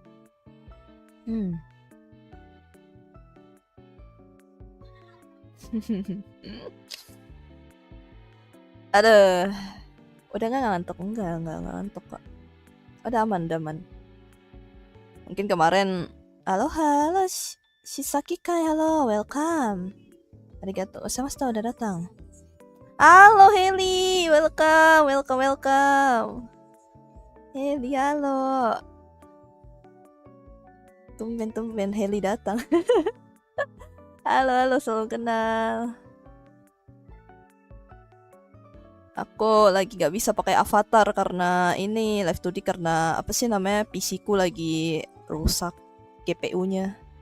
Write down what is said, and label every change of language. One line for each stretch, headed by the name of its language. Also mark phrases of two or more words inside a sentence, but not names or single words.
Indonesian: Aduh, udah nggak ngantuk? Enggak ngantuk kok. Udah aman. Mungkin kemarin, halo Shisaki Kai, halo, welcome.
Japanese: ありがとうございました,
Indonesian: udah datang. Halo Heli, welcome. Heli, halo. Tumben Heli datang. Halo, salam kenal. Aku lagi gak bisa pakai avatar karena ini live 2D, karena apa sih namanya, PC ku lagi rusak GPU-nya.